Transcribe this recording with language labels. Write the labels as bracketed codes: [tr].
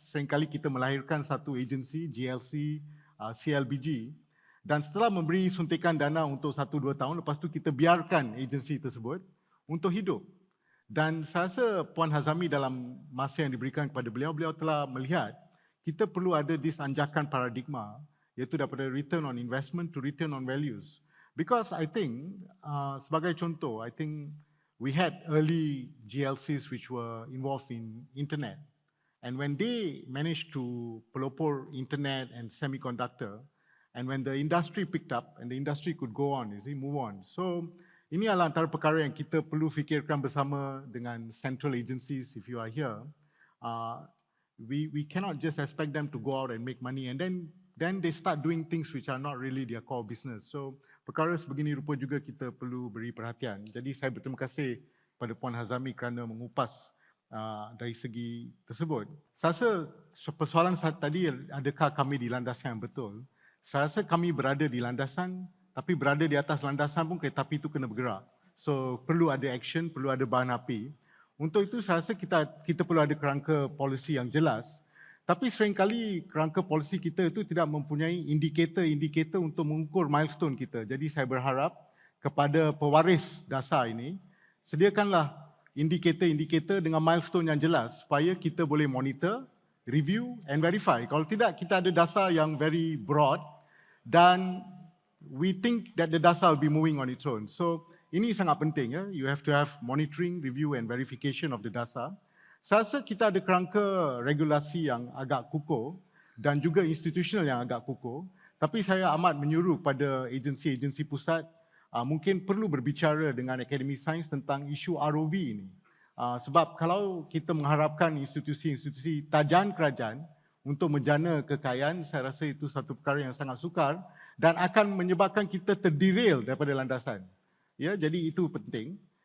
[ms] Seringkali kita melahirkan satu agensi, GLC, CLBG, dan setelah memberi suntikan dana untuk 1-2 tahun, lepas tu kita biarkan agensi tersebut untuk hidup. Dan saya rasa Puan Hazami dalam masa yang diberikan kepada beliau telah melihat kita perlu ada this anjakan paradigma, iaitu daripada [en] return on investment to return on values. Because I think, [ms] sebagai contoh, [en] I think we had early GLCs which were involved in internet. And when they managed to pelopor internet and semiconductor, and when the industry picked up and the industry could go on, move on. [ms] So, ini adalah antara perkara yang kita perlu fikirkan bersama dengan [en] central agencies if you are here. We cannot just expect them to go out and make money and then they start doing things which are not really their core business. [ms] So perkara sebegini rupa juga kita perlu beri perhatian. Jadi saya berterima kasih kepada Puan Hazami kerana mengupas dari segi tersebut. Saya rasa persoalan tadi, adakah kami di landasan yang betul? Saya rasa kami berada di landasan, tapi berada di atas landasan pun kereta api itu kena bergerak. So perlu ada action, perlu ada bahan api. Untuk itu saya rasa kita perlu ada kerangka polisi yang jelas. Tapi seringkali kerangka polisi kita itu tidak mempunyai indikator-indikator untuk mengukur milestone kita. Jadi saya berharap kepada pewaris dasar ini, sediakanlah indikator-indikator dengan milestone yang jelas supaya kita boleh [en] monitor, review and verify. [ms] Kalau tidak, kita ada dasar yang [en] very broad dan we think that the data will be moving on its own. [ms] So ini sangat penting. [en] You have to have monitoring, review and verification of the data. [ms] Saya rasa kita ada kerangka regulasi yang agak kukuh dan juga institutional yang agak kukuh. Tapi saya amat menyuruh pada agensi-agensi pusat mungkin perlu berbicara dengan Akademi Sains tentang isu ROV ini. Sebab kalau kita mengharapkan institusi-institusi tajaan kerajaan untuk menjana kekayaan, saya rasa itu satu perkara yang sangat sukar dan akan menyebabkan kita terderail daripada landasan. Ya, jadi itu penting.